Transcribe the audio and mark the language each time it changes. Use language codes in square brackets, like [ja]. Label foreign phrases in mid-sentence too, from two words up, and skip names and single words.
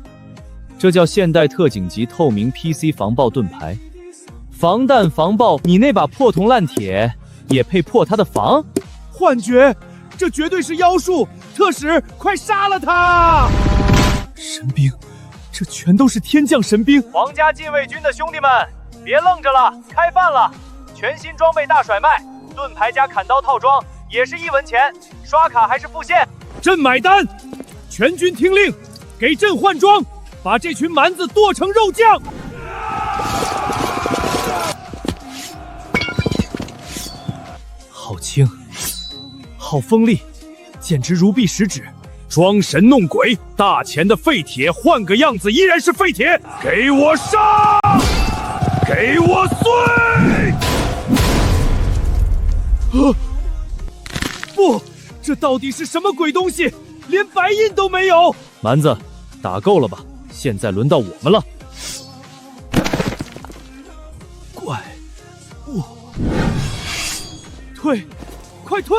[zh] 这叫现代特警级透明 PC 防爆盾牌，防弹防爆，你那把破铜烂鐵也配破他的防？幻觉，这絕對是妖術！特使，快殺了他！神兵，這全都是天降神兵！皇家禁衛軍的兄弟們，別愣着了，開飯了！全新裝備大甩賣，盾牌加砍刀套裝也是1文錢，刷卡還是付現？朕買單！全軍聽令，給朕換裝，把這群蠻子剁成肉醬！好輕，好鋒利，簡直如臂使指。裝神弄鬼，大錢的廢鐵換個樣子依然是廢鐵！給我殺！ 給我碎！不，這到底是什麼鬼東西？連白印都沒有！蠻子，打夠了吧？現在輪到我們了。怪物，退，快退！